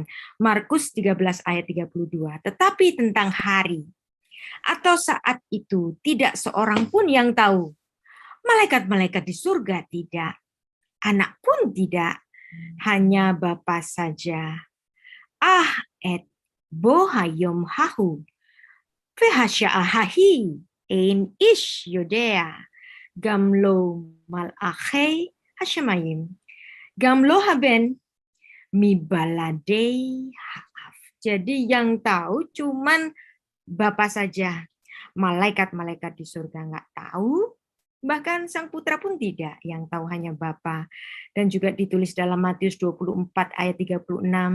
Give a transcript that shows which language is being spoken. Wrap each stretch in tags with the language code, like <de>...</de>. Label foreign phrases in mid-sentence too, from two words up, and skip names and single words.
<id>Markus 13 ayat 32. Tetapi tentang hari atau saat itu tidak seorang pun yang tahu. Malaikat-malaikat di surga tidak, anak pun tidak, hanya Bapa saja.</id> <he>אך את היום ההוא, והשעה ההיא, אין איש יודע, גם לא מלאכי השמים, גם לא הבן מבלעדי האב.</he> <id>Jadi yang tahu cuman Bapa saja. Malaikat-malaikat di surga nggak tahu, bahkan Sang Putra pun tidak, yang tahu hanya Bapa. Dan juga ditulis dalam Matius 24 ayat 36.</id>